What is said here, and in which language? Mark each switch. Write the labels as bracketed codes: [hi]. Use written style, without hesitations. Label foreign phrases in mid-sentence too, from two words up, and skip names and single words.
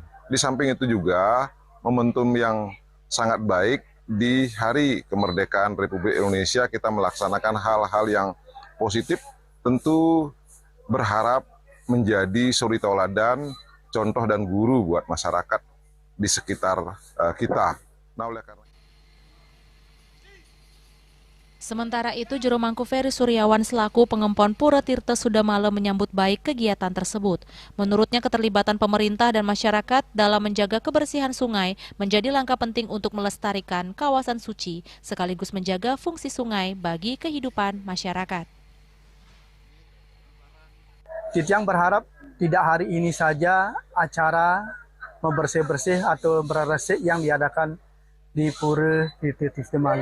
[id] Di samping itu juga momentum yang sangat baik di Hari Kemerdekaan Republik Indonesia kita melaksanakan hal-hal yang positif, tentu berharap menjadi suri tauladan, contoh dan guru buat masyarakat di sekitar kita. Nah, oleh karena Sementara itu, Juru Mangku Ferry Suryawan selaku pengempon Pura Tirta Sudamala menyambut baik kegiatan tersebut. Menurutnya, keterlibatan pemerintah dan masyarakat dalam menjaga kebersihan sungai menjadi langkah penting untuk melestarikan kawasan suci, sekaligus menjaga fungsi sungai bagi kehidupan masyarakat. Yang berharap tidak hari ini saja acara membersih-bersih atau berresik yang diadakan di Pura Tirta Sudamala.